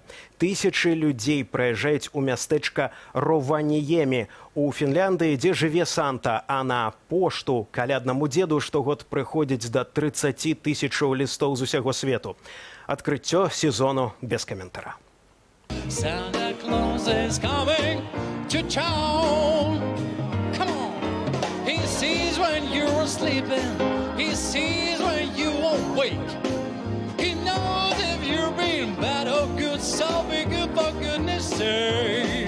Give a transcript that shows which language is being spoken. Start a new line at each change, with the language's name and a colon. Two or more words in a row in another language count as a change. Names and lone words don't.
Belarusian: Тысячы людзей прыязджаюць у мястэчка Рованіемі у Фінляндыі, дзе жыве Санта, а на пошту каляднаму дзеду штогод прыходзіць да 30 тысячаў лістоў з усяго свету. Адкрыццё сезону без каментара.
English: Santa Claus is coming to town. Come on. He sees when you're sleeping. He sees when you awake. He knows if you're being bad or good, so be good for goodness sake.